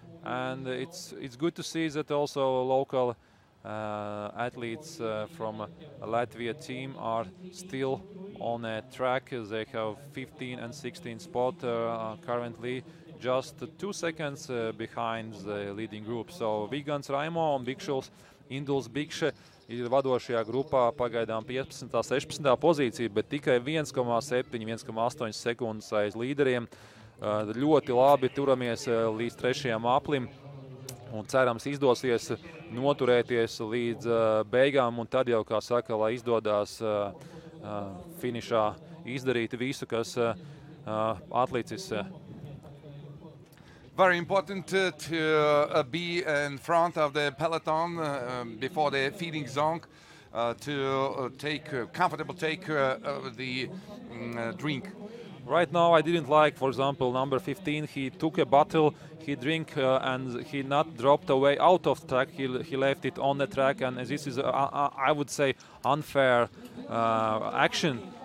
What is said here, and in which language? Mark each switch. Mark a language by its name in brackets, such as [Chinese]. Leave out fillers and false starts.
[English] And it's good to see that also local athletes from Latvia team are still on a track. They have 15 and 16 spot currently, just 2 seconds behind the leading group. [Latvian] So Vigants Raimo un Bikšuls Induls Bikše ir vadošajā grupā pagaidām 15. 16. pozīcija, bet tikai 1,7, 1,8 sekundes aiz līderiem. Ļoti labi turamies līdz 3. aplim. Un cerams izdosies noturēties līdz beigām, un tad jau, kā saka, lai izdodās finišā izdarīt visu, kas atlicis. [English] Very important to be in front of the peloton before the feeding zone, to comfortable take the drink. Right now I didn't like, for example, number 15, he took a bottle, he drank and he not dropped away out of track, he left it on the track, and this is, I would say, unfair action.